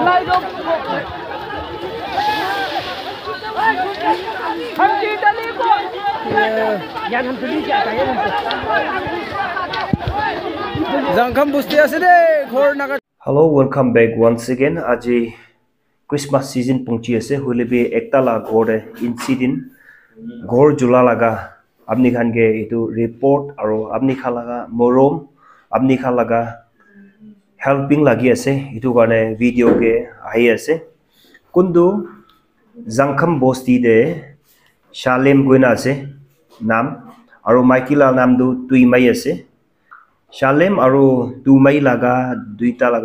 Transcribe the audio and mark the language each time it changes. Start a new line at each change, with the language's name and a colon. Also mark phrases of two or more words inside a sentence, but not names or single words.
English: Hello, welcome back once again.
Naga Pidgin: Aji Christmas season pungchi ase hule bi ekta la gore incident gor jula laga apni khan ge itu report aro apni khan laga morom apni khan laga helping lagi ase itu karone video ge ahi ase kundu Zangkham Bosti de Shalem goina ase nam aro Maikila nam du Tuimai ase Shalem aro Tuimai laga duita laga